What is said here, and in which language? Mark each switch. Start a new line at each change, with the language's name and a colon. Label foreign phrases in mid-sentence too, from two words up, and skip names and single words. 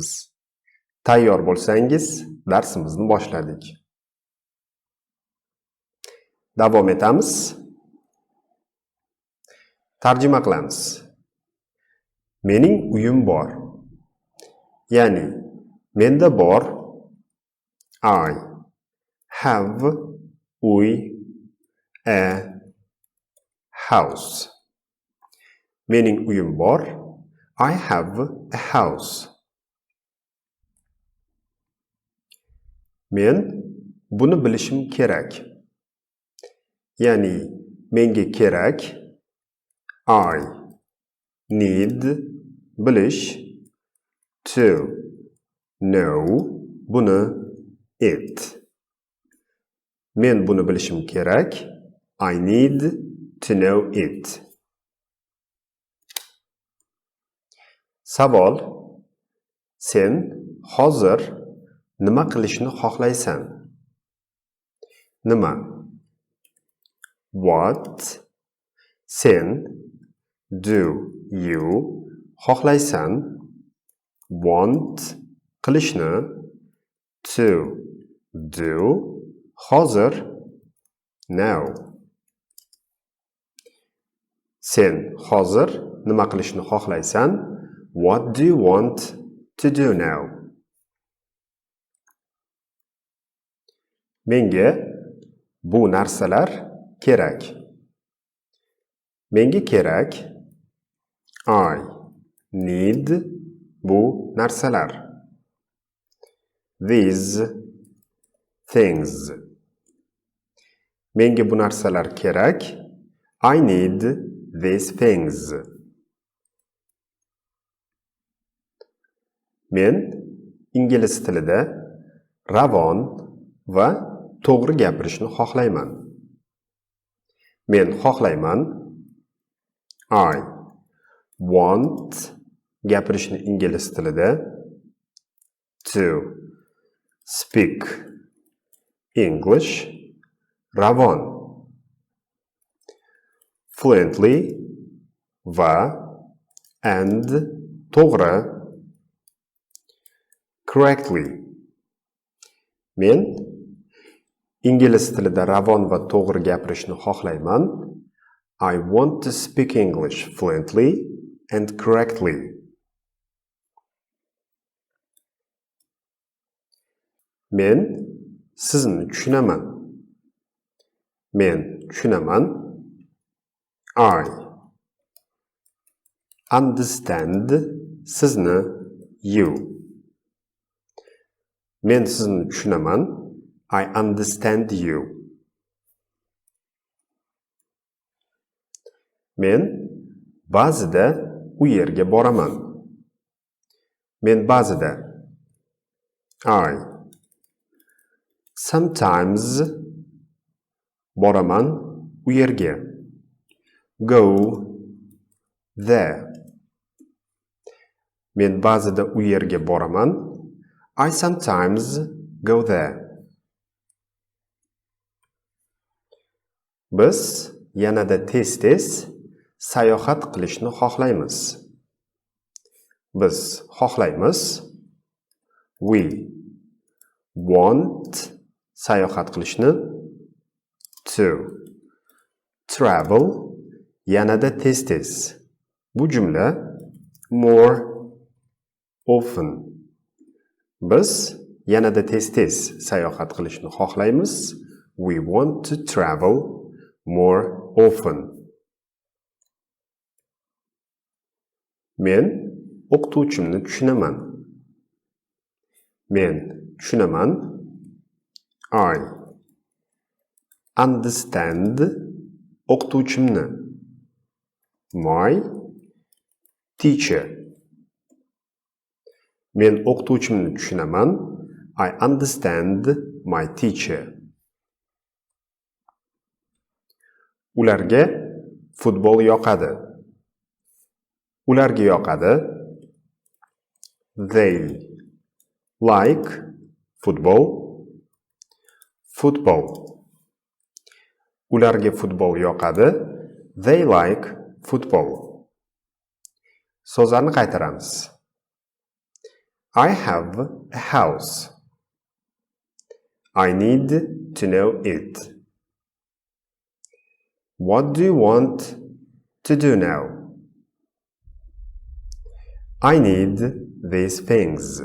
Uzbek: Tayyor bo'lsangiz, darsimizni boshladik. Davom etamiz. Tarjima qilamiz. Mening uyim bor. Ya'ni menda bor.
English: I have uy a house.
Uzbek: Mening uyim bor.
English: I have a house.
Uzbek: Men buni bilishim kerak. Ya'ni menga kerak.
English: I need bilish to know buni it.
Uzbek: Men buni bilishim kerak.
English: I need to know it.
Uzbek: Savol: sen hozir nima qilishni xohlaysan? Nima?
English: What?
Uzbek: Sen
English: do you
Uzbek: xohlaysan? Want qilishni.
English: To do hozir. Now.
Uzbek: Sen hozir nima qilishni xohlaysan?
English: What do you want to do now?
Uzbek: Menga bu narsalar kerak. Menga kerak.
English: I need
Uzbek: bu narsalar.
English: These things.
Uzbek: Menga bu narsalar kerak.
English: I need these things.
Uzbek: Men ingliz tilida ravon va to'g'ri gapirishni xohlayman. Men xohlayman.
English: I want
Uzbek: gapirishni ingliz tilida.
English: To speak English ravon. Fluently va and to'g'ri. Correctly.
Uzbek: Men ingliz tilida ravon va to'g'ri gapirishni xohlayman.
English: I want to speak English fluently and correctly.
Uzbek: Men sizni tushunaman. Men tushunaman.
English: I understand sizni. You.
Uzbek: Men sizni tushunaman.
English: I understand you.
Uzbek: Men ba'zida u yerga boraman. Men ba'zida.
English: I sometimes
Uzbek: boraman u yerga.
English: Go there.
Uzbek: Men ba'zida u yerga boraman.
English: I sometimes go there.
Uzbek: Biz yanada tez-tez sayohat qilishni xohlaymiz. Biz xohlaymiz.
English: We want
Uzbek: sayohat qilishni.
English: To travel
Uzbek: yanada tez-tez. Bu jumla
English: more often.
Uzbek: Biz yanada tez-tez sayohat qilishni xohlaymiz.
English: We want to travel more often.
Uzbek: Men o'qituvchimni tushunaman. Men tushunaman.
English: I understand o'qituvchimni. My teacher.
Uzbek: Men o'qituvchimni tushunaman.
English: I understand my teacher.
Uzbek: Ularga futbol yoqadi. Ularga yoqadi.
English: They like football. Football.
Uzbek: Ularga futbol yoqadi.
English: They like football.
Uzbek: So'zlarni qaytaramiz.
English: I have a house. I need to know it. What do you want to do now? I need these things.